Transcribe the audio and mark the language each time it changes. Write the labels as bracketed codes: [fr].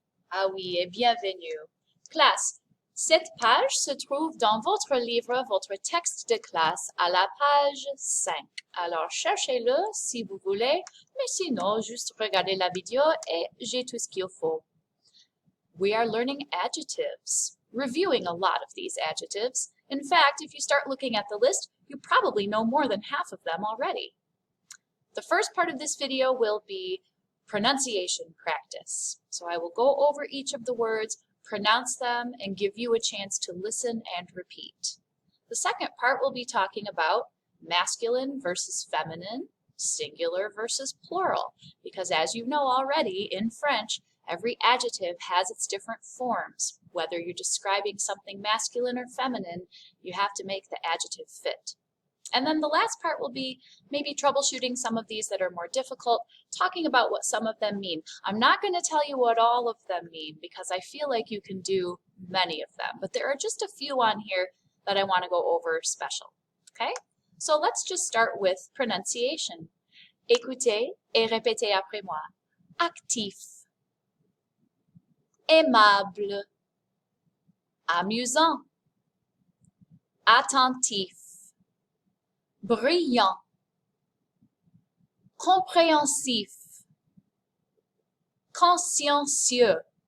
[fr] Ah oui, et bienvenue. Classe, cette page se trouve dans votre livre, votre texte de classe, à la page 5. Alors, cherchez-le si vous voulez, mais sinon, juste regardez la vidéo et j'ai tout ce qu'il faut. [en] We are learning adjectives, reviewing a lot of these adjectives. In fact, if you start looking at the list, you probably know more than half of them already. The first part of this video will be pronunciation practice. So I will go over each of the words, pronounce them, and give you a chance to listen and repeat. The second part will be talking about masculine versus feminine, singular versus plural, because as you know already, in French, every adjective has its different forms. Whether you're describing something masculine or feminine, you have to make the adjective fit. And then the last part will be maybe troubleshooting some of these that are more difficult, talking about what some of them mean. I'm not going to tell you what all of them mean because I feel like you can do many of them, but there are just a few on here that I want to go over special. Okay? So let's just start with pronunciation. [fr] Écoutez et répétez après moi. Actif, aimable, amusant, attentif, brillant, compréhensif, consciencieux.